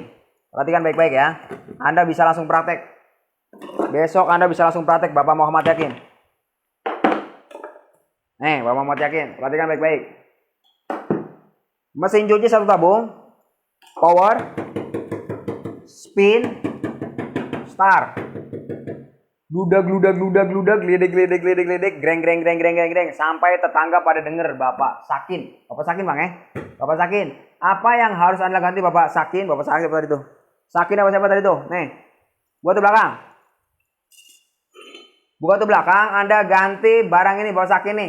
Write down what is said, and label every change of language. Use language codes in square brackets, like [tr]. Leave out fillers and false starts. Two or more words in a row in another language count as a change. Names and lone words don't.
[id] Perhatikan baik-baik ya. Anda bisa langsung praktek. Besok Anda bisa langsung praktek Bapak Muhammad Yakin. Bapak Muhammad Yakin. Perhatikan baik-baik. Mesin cuci satu tabung. Power. Spin. Start. Gludak, gledek, greng, sampai tetangga pada denger Bapak Sakin. Bapak Sakin Bang ya. Bapak Sakin. Apa yang harus Anda ganti Bapak Sakin? Bapak Sakin siapa tadi tuh? Sakin apa siapa tadi tuh? Nih. Buat tuh belakang. Buka tuh belakang, Anda ganti barang ini Bapak Sakin nih.